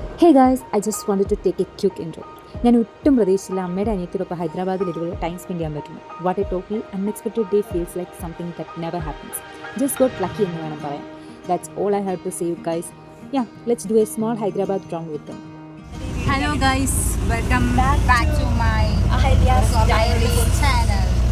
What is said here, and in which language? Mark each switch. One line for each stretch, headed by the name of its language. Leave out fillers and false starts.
English: Hey guys, I just wanted to take a quick intro.
Malayalam: ഞാൻ ഒട്ടും പ്രതീക്ഷിച്ചില്ല അമ്മയുടെ അനിയത്തിനൊപ്പം ഹൈദരാബാദിൽ ഇതുവരെ
English: time spend
Malayalam: ചെയ്യാൻ പറ്റുന്നു.
English: What a totally unexpected day feels like something that never happens. Just got lucky
Malayalam: എന്ന് വേണം പറയാൻ.
English: That's all I have to say you guys. Yeah, let's do a small Hyderabad round with them. Hello guys, welcome back to my Ahilya's Diary channel.